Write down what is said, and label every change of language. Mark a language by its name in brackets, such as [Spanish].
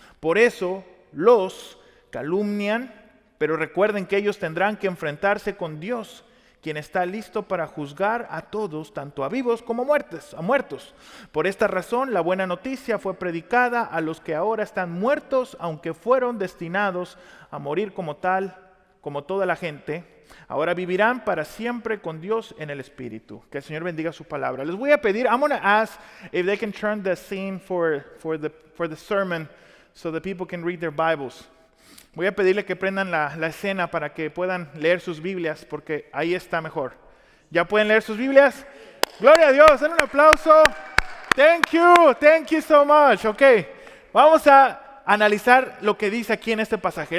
[Spanish] Por eso los calumnian, pero recuerden que ellos tendrán que enfrentarse con Dios, quien está listo para juzgar a todos, tanto a vivos como a muertos. Por esta razón, la buena noticia fue predicada a los que ahora están muertos, aunque fueron destinados a morir como toda la gente. Ahora vivirán para siempre con Dios en el Espíritu. Que el Señor bendiga su palabra. Les voy a pedir, [English] I'm going to ask if they can turn the scene for the sermon so the people can read their Bibles. [Spanish] Voy a pedirle que prendan la escena para que puedan leer sus Biblias, porque ahí está mejor. ¿Ya pueden leer sus Biblias? Gloria a Dios, den un aplauso. [English] Thank you so much. [Spanish] Ok, vamos a analizar lo que dice aquí en este pasaje.